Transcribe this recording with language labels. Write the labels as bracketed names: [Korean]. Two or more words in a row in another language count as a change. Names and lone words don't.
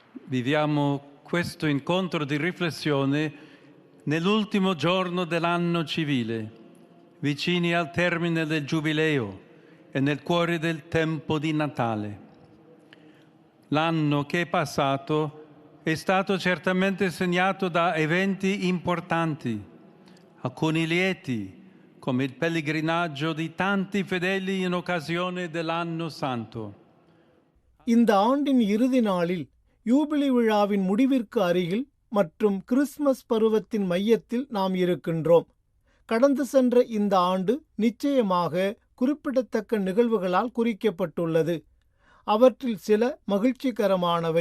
[Italian] Viviamo questo incontro di riflessione nell'ultimo giorno dell'anno civile, vicini al termine del Giubileo e nel cuore del tempo di Natale. L'anno che è passato è stato certamente segnato da eventi importanti, alcuni lieti, come il pellegrinaggio di tanti fedeli in occasione dell'Anno Santo. [Tamil] இந்த ஆண்டின் இறுதி நாளில் யூபிலி விழாவின் முடிவிற்கு அருகில் மற்றும் கிறிஸ்மஸ் பருவத்தின் மையத்தில் நாம் இருக்கின்றோம். கடந்து சென்ற இந்த ஆண்டு நிச்சயமாக குறிப்பிடத்தக்க நிகழ்வுகளால் குறிக்கப்பட்டுள்ளது. அவற்றில் சில மகிழ்ச்சிகரமானவை.